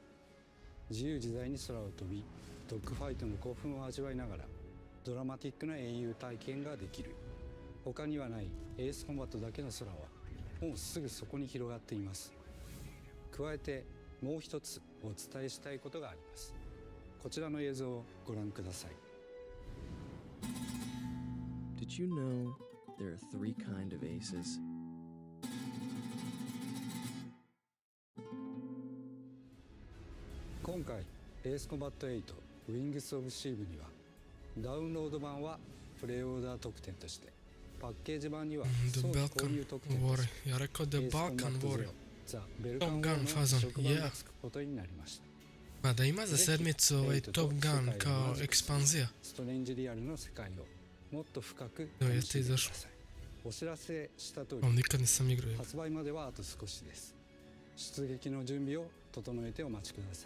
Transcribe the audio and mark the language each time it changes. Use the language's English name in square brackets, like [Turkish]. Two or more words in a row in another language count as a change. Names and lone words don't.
[Japanese] 自由自在に空を飛びドッグファイトの興奮を味わいながらドラマティックな英雄体験ができる。他にはないエースコンバットだけの空はもうすぐそこに広がっています。加えてもう一つお伝えしたいことがあります。こちらの映像をご覧ください。 [English] Did you know there are 3 kinds of aces? [Japanese] 今回エースコンバット8ウィングスオブシーブにはダウンロード版はプレイオーダー特典としてパッケージ版には早期購入特典としてエースコンバット0ザ・ベルカンウォーの触版がつくことになりました。 [Serbian] Ma da ima za sedmicu ovaj Top Gun kao ekspanzija. [Japanese] ストレンジリアルの世界をもっと深く [Serbian] jeste izašao. [Japanese] お知らせした通り [Serbian] nikad nisam igrao. [Japanese] 発売まではあと少しです。出撃の準備を整えてお待ちください。